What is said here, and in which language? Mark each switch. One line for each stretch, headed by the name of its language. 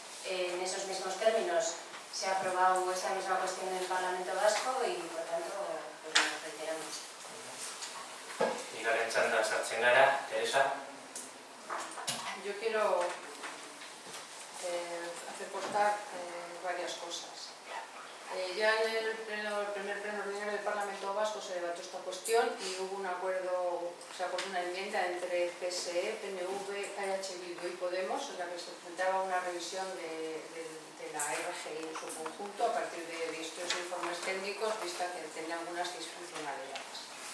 Spanish: En esos mismos términos se ha aprobado esta misma cuestión en el Parlamento Vasco y, por tanto, pues nos reiteramos.
Basque: Bigarren txanda sartzen gara, Teresa.
Spanish: Yo quiero hacer constar varias cosas. Ya en el primer pleno ordinario del Parlamento Vasco se debatió esta cuestión y hubo un acuerdo, se acordó una enmienda entre PSE, PNV, EH Bildu y Podemos, en la que se presentaba una revisión de la RGI en su conjunto a partir de estos informes técnicos, vista que tenía algunas disfuncionalidades.